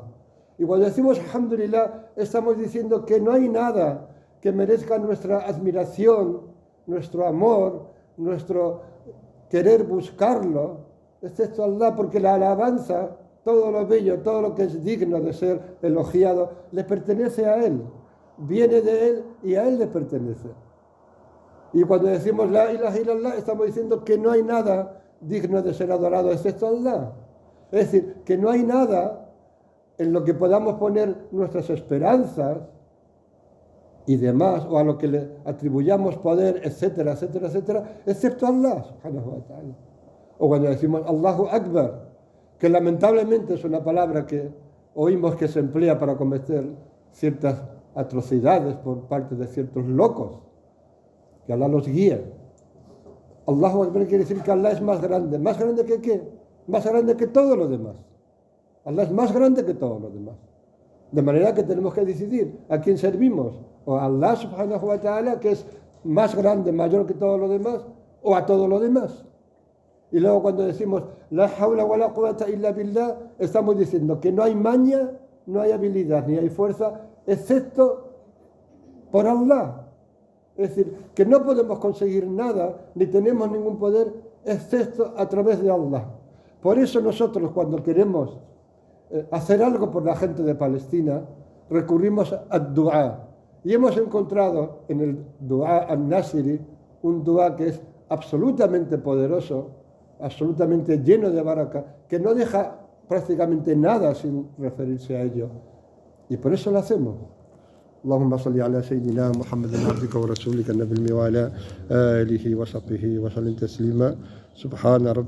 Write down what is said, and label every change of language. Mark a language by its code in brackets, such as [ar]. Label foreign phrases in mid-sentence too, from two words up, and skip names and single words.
[es] Y cuando decimos Alhamdulillah, estamos diciendo que no hay nada que merezca nuestra admiración, nuestro amor, nuestro querer buscarlo, excepto Allah, porque la alabanza, todo lo bello, todo lo que es digno de ser elogiado, le pertenece a Él, viene de Él y a Él le pertenece. Y cuando decimos [ar] لا إله إلا الله, [es] estamos diciendo que no hay nada digno de ser adorado excepto Allah. Es decir, que no hay nada en lo que podamos poner nuestras esperanzas y demás, o a lo que le atribuyamos poder, etcétera, etcétera, etcétera, excepto Allah, [ar] سبحانه وتعالى. [es] O cuando decimos [ar] الله أكبر, [es] que lamentablemente es una palabra que oímos que se emplea para cometer ciertas atrocidades por parte de ciertos locos, que Allah los guíe. [ar] الله أكبر [es] quiere decir que Allah es más grande. ¿Más grande que qué? Más grande que todo lo demás. Allah es más grande que todo lo demás. De manera que tenemos que decidir a quién servimos. O a Allah [ar] سبحانه وتعالى, [es] que es más grande, mayor que todo lo demás, o a todo lo demás. Y luego cuando decimos [ar] لا حول ولا قوة إلا بالله, [es] estamos diciendo que no hay maña, no hay habilidad, ni hay fuerza, excepto por Allah. Es decir, que no podemos conseguir nada, ni tenemos ningún poder, excepto a través de Allah. Por eso nosotros, cuando queremos hacer algo por la gente de Palestina, recurrimos al dua. Y hemos encontrado en el dua al-Nasiri un dua que es absolutamente poderoso, absolutamente lleno de baraka, que no deja prácticamente nada sin referirse a ello. Y por eso lo hacemos. [ar] اللهم صل على سيدنا محمد عبدك ورسولك النبي وعلى آله وصحبه وسلم تسليما سبحان ربك